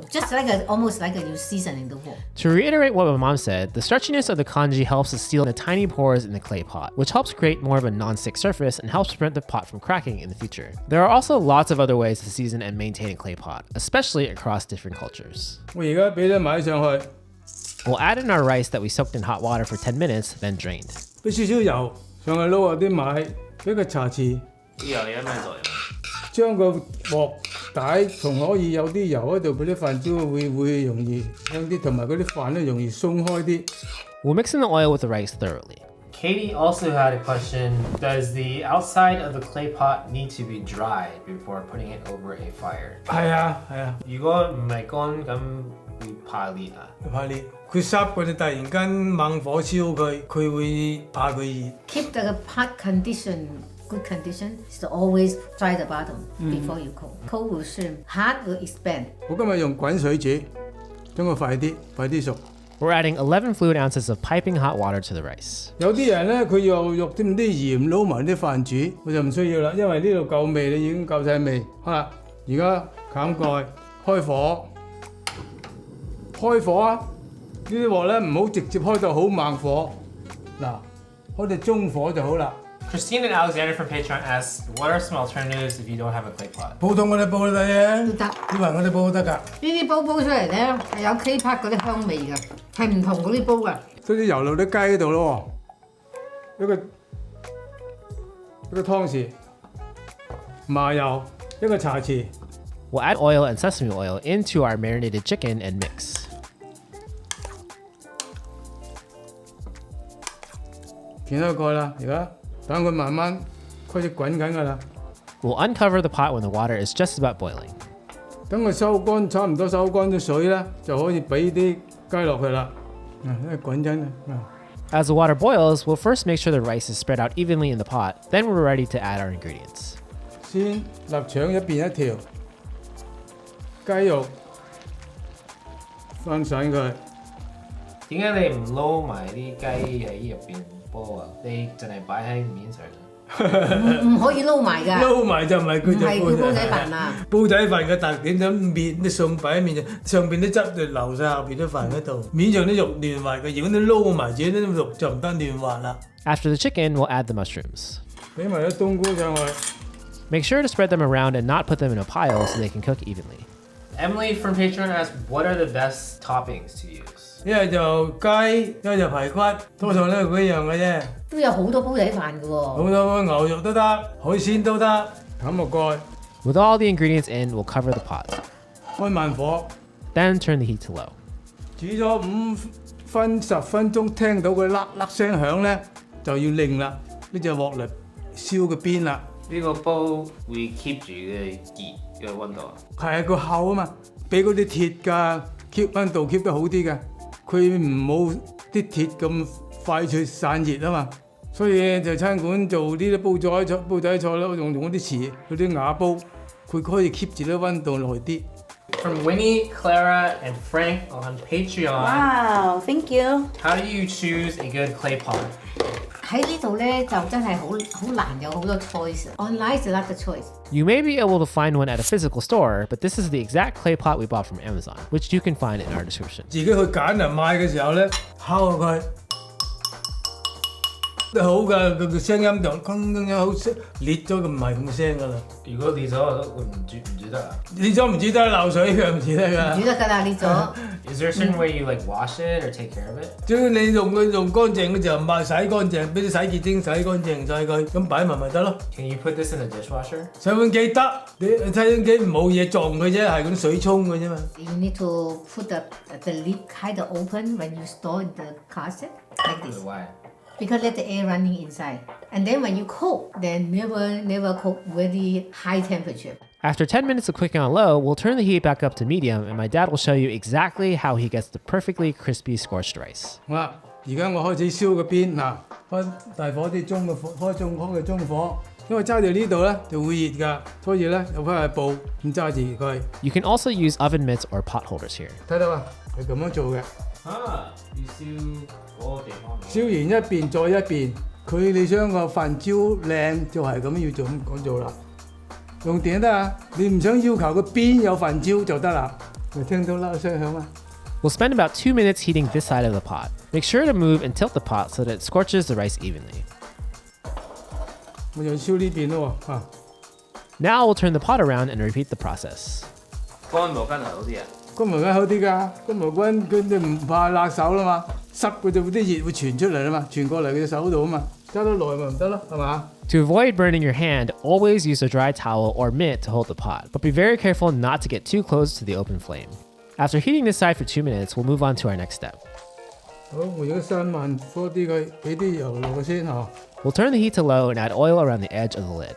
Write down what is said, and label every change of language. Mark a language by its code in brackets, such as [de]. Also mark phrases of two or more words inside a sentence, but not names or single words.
[en] Just like almost like you seasoning the wok. To reiterate what my mom said, the starchiness of the congee helps to seal the tiny pores in the clay pot, which helps create more of a non-stick surface and helps prevent the pot from cracking in the future. There are also lots of other ways to season and maintain a clay pot, especially across different cultures. [yue] 我而家俾啲米上去， [en] We'll add in our rice that we soaked in hot water for 10 minutes, then drained. [yue] 俾少少油上去撈下啲米，俾個茶匙，啲油有咩作用？將個鑊底仲可以有啲油喺度，俾啲飯焦會容易香啲，同埋嗰啲飯咧容易鬆開啲。 [en] We'll mix in the oil with the rice thoroughly. Katie also had a question. Does the outside of the clay pot need to be dried before putting it over a fire? [yue] 係啊，如果唔係乾咁會怕裂啊？怕裂。佢濕佢哋突然間猛火燒佢，佢會怕佢熱。 [en] Keep the pot good condition. So always dry the bottom before you cook. Cold will shrink, hard will expand. [yue] 我今日用滾水煮，將佢快啲熟。 [en] We're adding 11 fluid ounces of piping hot water to the rice. [yue] 有啲人咧，佢又用啲鹽撈埋啲飯煮，我就唔需要啦，因為呢度夠味，你已經夠晒味。而家冚蓋，開火，呢啲鑊咧唔好直接開到好猛火，嗱，開到中火就好啦。 [en] Christine and Alexander from Patreon asked, what are some alternatives if you don't have a clay pot? [yue] 普通我哋煲都得嘅，都得。以為我哋煲都得㗎。呢啲煲出嚟咧係有 [en] clay pot [yue] 嗰啲香味㗎，係唔同嗰啲煲㗎。將啲油落啲雞嗰度咯，一個湯匙，麻油一個茶匙。 [en] We'll add oil and sesame oil into our marinated chicken and mix. [yue] 掀開蓋啦，而家等佢慢慢開始滾緊㗎啦。 [en] We'll uncover the pot when the water is just about boiling. [yue] 等佢收乾，差唔多收乾啲水咧，就可以俾啲雞落去啦。滾緊啊！ [en] As the water boils, we'll first make sure the rice is spread out evenly in the pot, then we're ready to add our ingredients. [yue] 先臘腸一邊一條，雞肉翻散佢。點解你唔撈埋啲雞喺入邊煲啊？你淨係擺喺面上？唔可以撈埋㗎，撈埋就唔係佢唔係叫煲仔飯啊。煲仔飯嘅特點就面啲餸擺喺面上邊啲汁就流晒下邊啲飯嗰度，面上啲肉嫩滑嘅。如果你撈埋自己啲肉就唔得嫩滑啦。 [en] After the chicken, we'll add the mushrooms. [yue] 俾埋啲冬菇上去。 [en] Make sure to spread them around and not put them in a pile so they can cook evenly. Emily from Patreon asked, what are the best toppings to use? [yue] 一係就雞，一係就排骨，多數都係嗰樣嘅啫。都有好多煲仔飯㗎喎。好多牛肉都得，海鮮都得。冚個蓋， [en] With all the ingredients in, we'll cover the pot. [yue] 開慢火， [en] Then turn the heat to low. [yue] 煮咗10分鐘，聽到佢粒粒聲響咧，就要擰啦。呢隻鑊嚟燒個邊啦。呢個煲會 keep 住嘅熱嘅溫度啊。係個厚啊嘛，俾嗰啲鐵㗎 keep 溫度 keep 得好啲嘅，佢唔好啲鐵咁快脆散熱啊嘛。所以就餐館做呢啲煲仔菜咧，用嗰啲瓷嗰啲瓦煲，佢可以 keep 住啲溫度耐啲。 [en] From Winnie, Clara, and Frank on Patreon. Wow, thank you. How do you choose a good clay pot? [yue] 喺呢度咧就真係好難有好多 choice。Online 就 [en] not the choice。 You may be able to find one at a physical store, but this is the exact clay pot we bought from Amazon, which you can find in our description. [yue] 自己去揀人買嘅時候咧，敲下佢都好㗎，個聲音就鏗鏗好聲，裂咗佢唔係咁聲㗎啦。如果裂咗會唔煮得啊？裂咗唔煮得，漏水嘅唔煮得㗎。煮得㗎啦，呢咗。 [en] Is there a certain way you like wash it or take care of it? [yue] 只要你用乾淨嘅時候，洗乾淨，俾啲洗潔精洗乾淨晒佢，咁擺埋咪得咯。 [en] Can you put this in a dishwasher? [yue] 洗碗機得，你洗碗機冇嘢撞佢啫，係咁水沖嘅啫嘛。 [en] You need to put the lid kind of open when you store in the closet like this. Why? Because let the air running inside. And then when you cook, then never cook very high temperature. After 10 minutes of cooking on low, we'll turn the heat back up to medium, and my dad will show you exactly how he gets the perfectly crispy scorched rice. [yue] 好啦，而家我開始燒個邊嗱，開大火啲中嘅火，開嘅中火，因為揸住呢度咧就會熱㗎，所以咧有塊布咁揸住佢。 [en] You can also use oven mitts or pot holders here. [yue] 睇到啊，係咁樣做嘅。啊，要燒嗰個地方。燒完一邊再一邊，佢你想個飯焦靚就係咁要咁做啦。用電得啊，你唔想要求個邊有飯焦就得啦。你聽到啦聲響啊！ [en] We'll spend about 2 minutes heating this side of the pot. Make sure to move and tilt the pot so that it scorches the rice evenly. [yue] 我就燒呢邊咯喎， [en] Now we'll turn the pot around and repeat the process. [yue] 乾毛巾係好啲啊。乾毛巾好啲㗎，乾毛巾佢哋唔怕辣手啦嘛，濕佢就啲熱會傳出嚟啦嘛，傳過嚟佢隻手度啊嘛，揸得耐咪唔得咯，係嘛？ [en] To avoid burning your hand, always use a dry towel or mitt to hold the pot, but be very careful not to get too close to the open flame. After heating this side for 2 minutes, we'll move on to our next step. [yue] 好，我而家閂慢火啲佢，俾啲油落去先嚇。 [en] We'll turn the heat to low and add oil around the edge of the lid.